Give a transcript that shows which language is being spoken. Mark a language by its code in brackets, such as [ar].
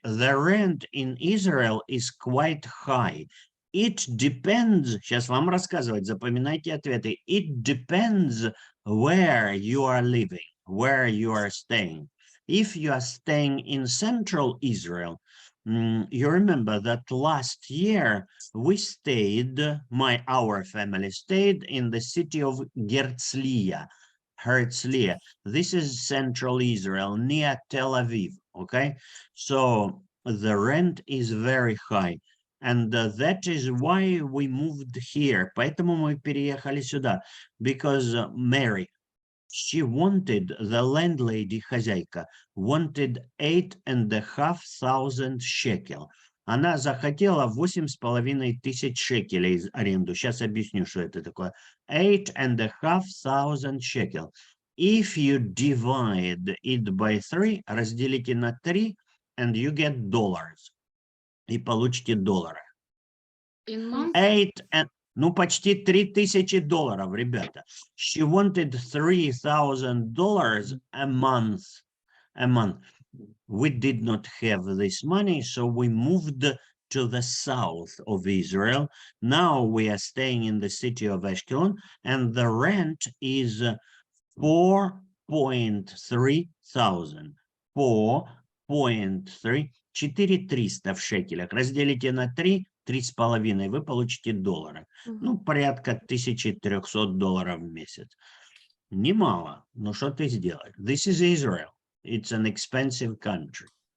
[en] The rent in Israel is quite high. It depends, [ru] сейчас вам рассказывать, запоминайте ответы. [en] It depends where you are living, where you are staying. If you are staying in central Israel, you remember that last year we stayed, our family stayed in the city of Herzliya. This is central Israel, near Tel Aviv, okay? So the rent is very high. And that is why we moved here. [ru] Поэтому мы переехали сюда. [en] Because Mary, she wanted, the landlady, [ru] хозяйка, [en] wanted 8,500 shekel. [ru] Она захотела 8,500 шекелей из аренду. Сейчас объясню, что это такое. [en] 8,500 shekel. If you divide it by 3, [ru] разделите на 3, [en] and you get dollars. [ru] И получите доллары. [en] In month? 8 and [ru] ну почти $3,000, ребята. [en] She wanted $3,000 a month. We did not have this money, so we moved to the south of Israel. Now we are staying in the city of Ashkelon, and the rent is 4,300. 4,300. 4,300 [ru] в шекелях. Разделите на 3, 3,5, вы получите доллары. Ну, порядка $1,300 в месяц. Немало, но что ты сделаешь? [en] This is Israel. It's an expensive country.